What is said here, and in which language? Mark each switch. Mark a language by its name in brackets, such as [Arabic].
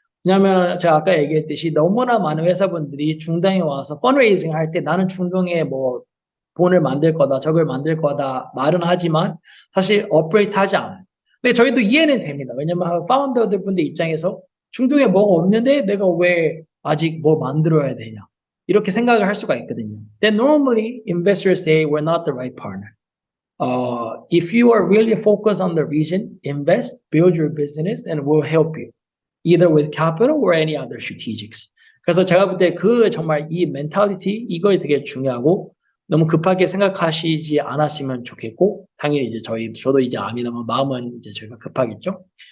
[Korean] 왜냐하면 제가 아까 얘기했듯이 너무나 많은 회사분들이 중동에 와서 펀드레이징 할 때 나는 중동에 뭐 돈을 만들 거다, 저걸 만들 거다 말은 하지만 사실 오퍼레이트 하지 않아요. 근데 저희도 이해는 됩니다. 왜냐면 파운더들 분들 입장에서 중동에 뭐가 없는데 내가 왜 아직 뭐 만들어야 되냐. 이렇게 생각을 할 수가 있거든요. [English] Then normally investors say we're not the right partner. If you are really focused on the region, invest, build your business, and we'll help you, either with capital or any other strategics. [Korean] 그래서 제가 볼 때 정말 이 멘탈리티, 이거 되게 중요하고, 너무 급하게 생각하시지 않았으면 좋겠고, 당연히 이제 저도 이제 아미나만 마음은 이제 저희가 급하겠죠.